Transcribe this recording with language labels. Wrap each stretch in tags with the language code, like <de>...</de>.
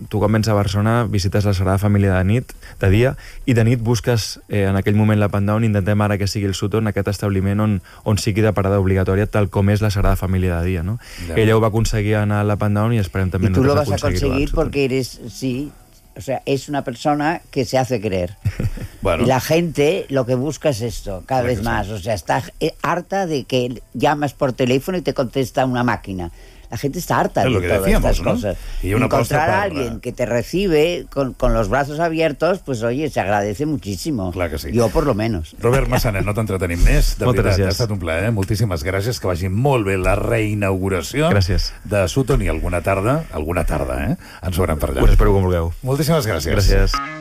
<ca>Tu quan vens a Barcelona, visites la Sagrada Família de nit, de dia, i de nit busques en aquell moment la Panda, on intentem ara que sigui el Sutton, aquest establiment on sigui de parada obligatòria, tal com és la Sagrada Família de dia, no? Ja. Ella ho va aconseguir anar a la Panda i esperem també nosaltres aconseguir-ho. I tu lo vas aconseguir perquè eres... Sí.</ca> <es>O sea, es una persona que se hace creer. Bueno. Y la gente lo que busca es esto, cada vez más. O sea, está harta de que llamas por teléfono y te contesta una máquina. La gente está harta de todas estas cosas. Y encontrar a alguien que te recibe con los brazos abiertos, pues oye, se agradece muchísimo.</es> <ca>Clar que sí.</ca> <es>Yo, por lo menos.</es> <ca>Robert Massanet, no t'entretenim més. De moltes veritat, gràcies. Ha estat un plaer. Moltíssimes gràcies. Que vagi molt bé la reinauguració. Gràcies. De Sutton, i alguna tarda, ens veurem per allà. Us espero com vulgueu. Moltíssimes gràcies. Gràcies.</ca>